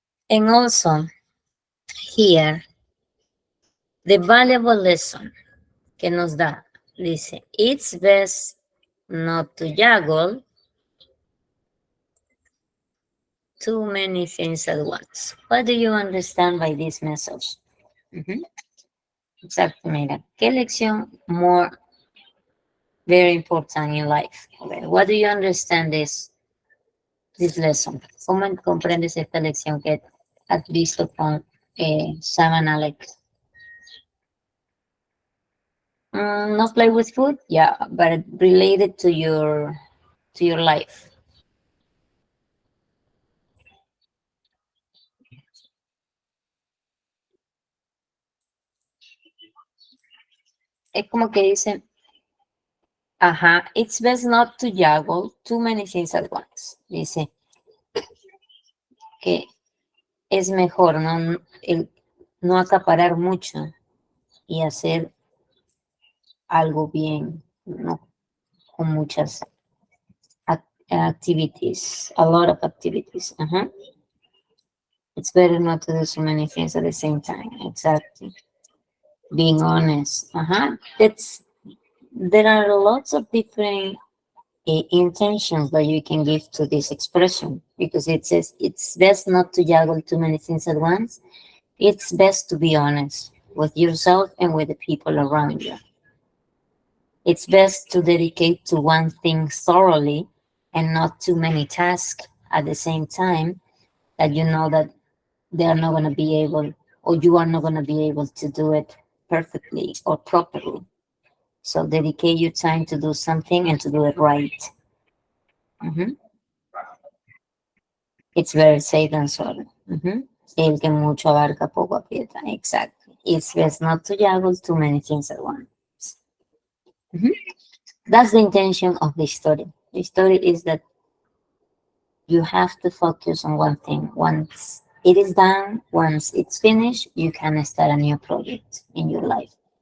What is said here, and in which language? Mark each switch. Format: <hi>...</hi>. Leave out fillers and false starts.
<en>And also, here, the valuable lesson</en> <es>que nos da, dice,</es> <en>it's best not to juggle too many things at once. What do you understand by this message?</en> <es>Ujú, exacto, mira, ¿qué lección</es> <en>more very important in life? Okay, what do you understand this lesson?</en> <es>¿Cómo comprendes esta lección que has visto con Sam and Alex?</es> <en>Not play with food, yeah, but related to your life.</en> <es>Es como que dicen, ajá,</es> <en>it's best not to juggle too many things at once.</en> <es>Dice que es mejor no acaparar mucho y hacer algo bien, no con muchas</es> <en>activities, a lot of activities. Ajá. It's better not to do so many things at the same time. Exactly. Being honest.</en> <es>Ajá.</es> <en>There are lots of different intentions that you can give to this expression because it says it's best not to juggle too many things at once. It's best to be honest with yourself and with the people around you. It's best to dedicate to one thing thoroughly and not too many tasks at the same time that you know that they are not going to be able or you are not going to be able to do it perfectly or properly. So dedicate your time to do something and to do it right. Mhm. It's very safe than sorry. Mhm.</en> <es>El que mucho abarca poco aprieta.</es> <en>Exactly. It's best not to juggle too many things at once. Mhm. That's the intention of the story. The story is that you have to focus on one thing. Once it is done, once it's finished, you can start a new project in your life.</en>